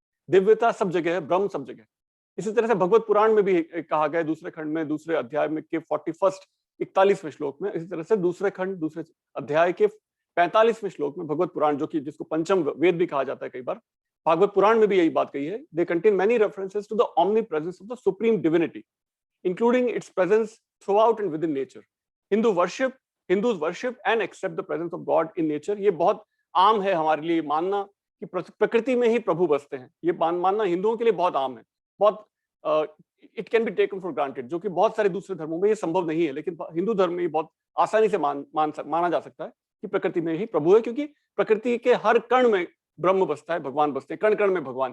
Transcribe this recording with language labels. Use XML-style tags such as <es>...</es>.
<hi>दिव्यता सब जगह है, ब्रह्म सब जगह है। इसी तरह से भगवत पुराण में भी कहा गया है, दूसरे खंड में, दूसरे अध्याय में के 41वें श्लोक में। इसी तरह से दूसरे खंड, दूसरे अध्याय के 45वें श्लोक में भगवत पुराण, जो कि जिसको पंचम वेद भी कहा जाता है कई बार, भागवत पुराण में भी यही बात कही है।</hi> <en>They contain many references to the omnipresence of the supreme divinity, including its presence throughout and within nature. Hindus worship and accept the presence of God in nature।</en> <hi>ये बहुत आम है हमारे लिए मानना कि प्रकृति में ही प्रभु बसते हैं। ये मानना हिंदुओं के लिए बहुत आम है, बहुत</hi> <en>it can be taken for granted,</en> <hi>जो कि बहुत सारे दूसरे धर्मों में ये संभव नहीं है। लेकिन हिंदू धर्म में ये बहुत आसानी से माना जा सकता है कि प्रकृति में ही प्रभु है, क्योंकि प्रकृति के हर कण में ब्रह्म बसता है, भगवान बसते हैं, कण कण में भगवान।</hi>